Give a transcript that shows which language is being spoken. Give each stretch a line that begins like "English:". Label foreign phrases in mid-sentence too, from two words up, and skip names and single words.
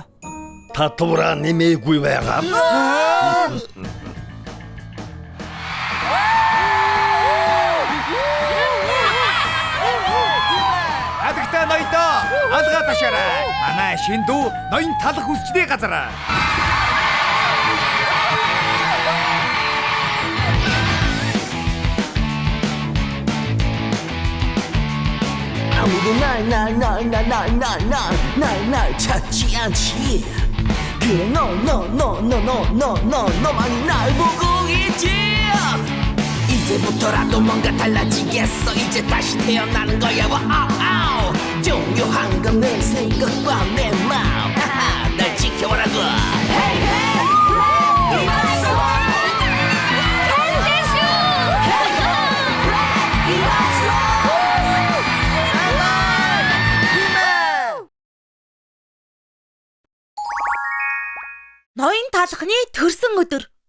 Mongolian: Татвараа нэмээгүй байгаа. Адагта ноёдоо алгаа ташаарай. Манай шин дүү ноён талах үсчний газар.
Korean: 아무도 날 찾지 않지. 그래 너만이 날 보고 있지. 이제부터라도 뭔가 달라지겠어. 이제 다시 태어나는 거야. 와우. 종료한 건 내 생각과 내 마음. 날 지켜보라고.
English: Hey hey.
Mongolian: Ноён талхны төрсөн өдөр.